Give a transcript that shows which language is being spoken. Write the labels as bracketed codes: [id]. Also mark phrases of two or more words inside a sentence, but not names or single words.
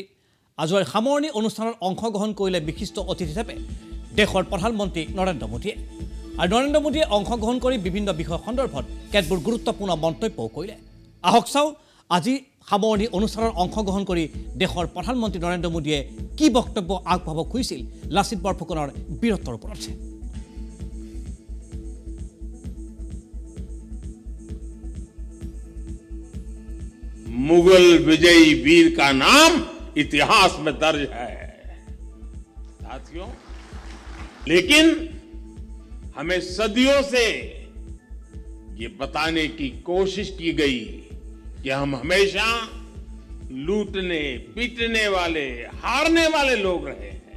[as] আজিৰ সামৰণি অনুষ্ঠানত অংশগ্ৰহণ কৰিলে বিশিষ্ট অতিথি হিচাপে দেশৰ প্ৰধানমন্ত্ৰী নৰেন্দ্ৰ মোদীয়ে। আৰু নৰেন্দ্ৰ মোদীয়ে অংশগ্ৰহণ কৰি বিভিন্ন বিষয় সন্দৰ্ভত কেতবোৰ গুৰুত্বপূৰ্ণ মন্তব্যও কৰিলে। আহক চাওঁ আজি সামৰণি অনুষ্ঠানত অংশগ্ৰহণ কৰি দেশৰ প্ৰধানমন্ত্ৰী নৰেন্দ্ৰ মোদীয়ে কি বক্তব্য আগবঢ়াব খুজিছিল লাচিত বৰফুকনৰ বীৰত্বৰ ওপৰত। [hi] मुगल विजयी वीर का नाम इतिहास में दर्ज है साथियों, लेकिन हमें सदियों से ये बताने की कोशिश की गई कि हम हमेशा लूटने पीटने वाले हारने वाले लोग रहे हैं।